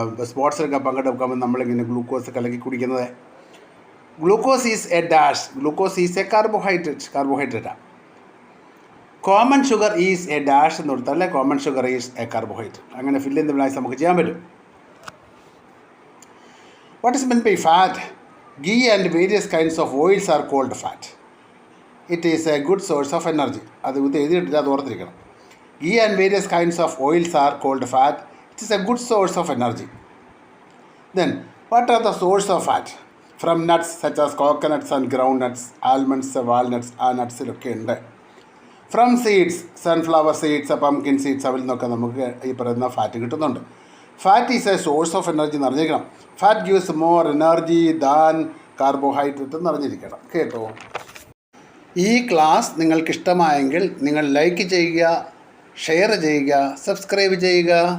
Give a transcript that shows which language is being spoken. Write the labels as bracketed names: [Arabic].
[Malayalam] സ്പോർട്സിലൊക്കെ പങ്കെടുക്കുമ്പോൾ നമ്മളിങ്ങനെ ഗ്ലൂക്കോസ് കലക്കി കുടിക്കുന്നത്. [English] Glucose is a dash. Glucose is a കാർബോഹൈഡ്രേറ്റാണ്. Common sugar is a dash [Malayalam] എന്ന് കൊടുത്താൽ [English] Common sugar is a carbohydrate. [Malayalam] അങ്ങനെ [English] fill in the blanks [Malayalam] നമുക്ക് ചെയ്യാൻ പറ്റും. [English] What is mean by fat? Ghee and various kinds of oils are called fat. It is a good source of energy. [Malayalam] അത് എഴുതിയിട്ടില്ല, അത് ഓർത്തിരിക്കണം. [English] Ghee and various kinds of oils are called fat. It is a good source of energy. Then, what are the source of fat? From nuts such as coconuts and groundnuts, almonds, walnuts, [Malayalam] ആ നട്ട്സിലൊക്കെ ഉണ്ട്. [English] From seeds, sunflower seeds, pumpkin seeds, [Malayalam] അതിൽ നിന്നൊക്കെ നമുക്ക് ഈ പറയുന്ന fat കിട്ടുന്നുണ്ട്. [English] fat is a source of energy [Malayalam] എന്ന് അറിഞ്ഞിരിക്കണം. [English] fat gives more energy than carbohydrate [Malayalam] എന്ന് അറിഞ്ഞിരിക്കണം കേട്ടോ. ഈ ക്ലാസ് നിങ്ങൾക്കിഷ്ടമായെങ്കിൽ നിങ്ങൾ ലൈക്ക് ചെയ്യുക, ഷെയർ ചെയ്യുക, സബ്സ്ക്രൈബ് ചെയ്യുക.